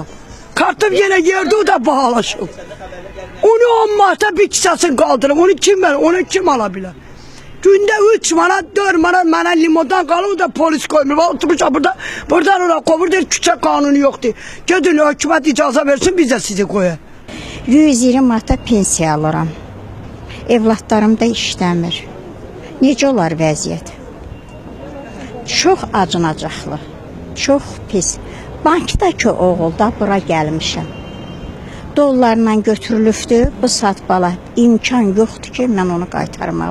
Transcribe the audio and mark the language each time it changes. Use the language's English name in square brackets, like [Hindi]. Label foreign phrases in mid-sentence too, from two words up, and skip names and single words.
[Turkish] Kartop yine yerdi o da pahalaşır. Onu 10 manata bir kisasını kaldırım. Onu kim alabilir? Günde 3 manat, 4 manat bana limondan kalır, o da polis koymuyor. Oturmuş buradan oraya kovur der, küçük kanunu yoktu. Gidin hükümet icazə versin, biz de sizi koyar. [Azerbaijani] 120 manata pensiya alıram. Evlatlarım da işləmir. Necə olar vəziyyət? Çox acınacaqlı, çox pis. Bankdakı oğul da bura gəlmişəm. Dollarla götürülübdü, bu saat bala imkan yoxdur ki, mən onu qaytarmağa.